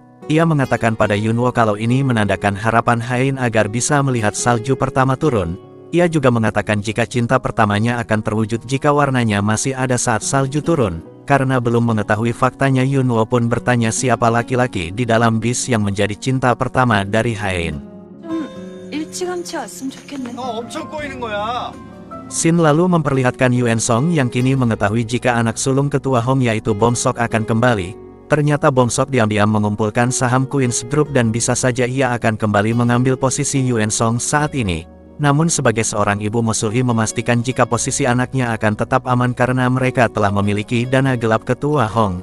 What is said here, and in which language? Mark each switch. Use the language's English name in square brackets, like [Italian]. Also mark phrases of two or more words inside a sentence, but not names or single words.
[Indonesian] Ia mengatakan pada Yunwo kalau ini menandakan harapan Hein agar bisa melihat salju pertama turun. Ia juga mengatakan jika cinta pertamanya akan terwujud jika warnanya masih ada saat salju turun. Karena belum mengetahui faktanya Yunwo pun bertanya siapa laki-laki di dalam bis yang menjadi cinta pertama dari Hein. [Korean] 일찌감치 왔으면 좋겠네. 엄청 꼬이는 거야. [Indonesian] Shin lalu memperlihatkan Yuan Song yang kini mengetahui jika anak sulung ketua Hong yaitu Bom Sok akan kembali. Ternyata Bom Sok diam-diam mengumpulkan saham Queen's Group dan bisa saja ia akan kembali mengambil posisi Yuan Song saat ini. Namun sebagai seorang ibu Mosulhi memastikan jika posisi anaknya akan tetap aman karena mereka telah memiliki dana gelap ketua Hong.